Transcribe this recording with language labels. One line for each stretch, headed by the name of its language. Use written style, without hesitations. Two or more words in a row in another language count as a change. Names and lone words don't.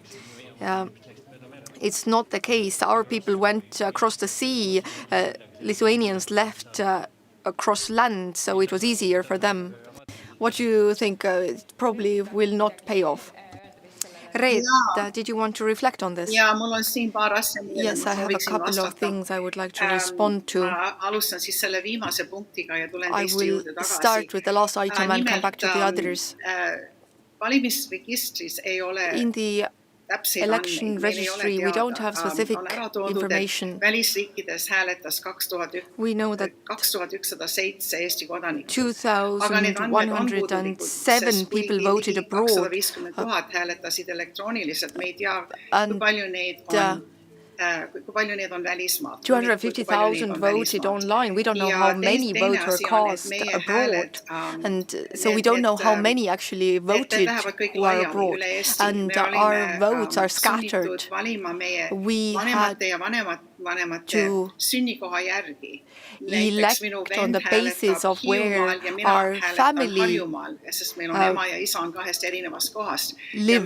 English: It's not the case. Our people went across the sea. Lithuanians left across land, so it was easier for them. What do you think? It probably will not pay off. Raud, did you want to reflect on this?
Estonian: Ja, mul on siin paar asja,
English: Yes, I have a couple of things I would like to respond to.
Estonian: Alustan siis selle viimase punktiga ja tulen
English: I
Estonian: teiste
English: will
Estonian: juurde tagasi.
English: start with the last item and come back to the others.
Estonian: Valimisregistris ei ole
English: In the election registry, we don't have specific information.
Estonian: Välisriikides hääletas 2001
English: We know that
Estonian: 2107 Eesti kodanikku.
English: 2,107 people voted abroad.
Estonian: 250 000 hääletasid elektrooniliselt. Me ei tea, kui palju neid on välismaalt.
English: 250,000 voted online. We don't know how many votes were cast abroad. And so we don't know how many actually voted who are abroad. And our votes are scattered. We had to elect on the basis of where our family live.